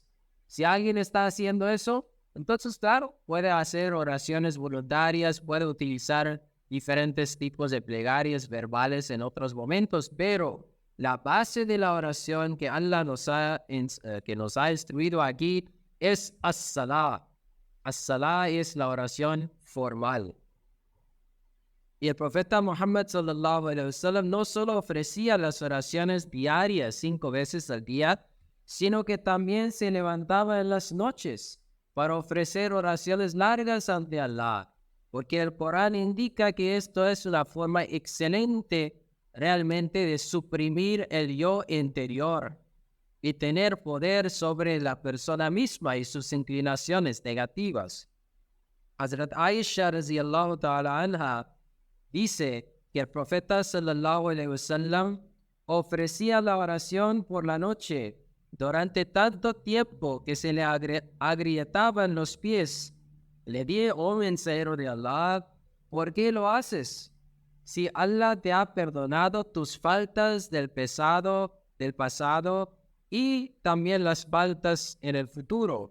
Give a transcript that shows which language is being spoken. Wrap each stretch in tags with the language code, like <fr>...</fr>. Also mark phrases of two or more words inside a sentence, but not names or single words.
<es>Si alguien está haciendo eso, entonces, claro, puede hacer oraciones voluntarias, puede utilizar diferentes tipos de plegarias verbales en otros momentos, pero la base de la oración que Allah nos ha instruido aquí es as-salah. As-salah es la oración formal. Y el profeta Muhammad</es> <ar>صلى الله عليه وسلم</ar> <es>no solo ofrecía las oraciones diarias 5 veces al día, sino que también se levantaba en las noches para ofrecer oraciones largas ante Allah, porque el Corán indica que esto es una forma excelente realmente de suprimir el yo interior y tener poder sobre la persona misma y sus inclinaciones negativas. Hazrat Aisha</es> <ar>رضي الله تعالى عنها</ar> <es>dice que el profeta</es> <ar>صلى الله عليه وسلم</ar> <es>ofrecía la oración por la noche durante tanto tiempo que se le agrietaban los pies. Le dije: oh mensajero de Allah, ¿por qué lo haces? Si Allah te ha perdonado tus faltas del pasado y también las faltas en el futuro.</es>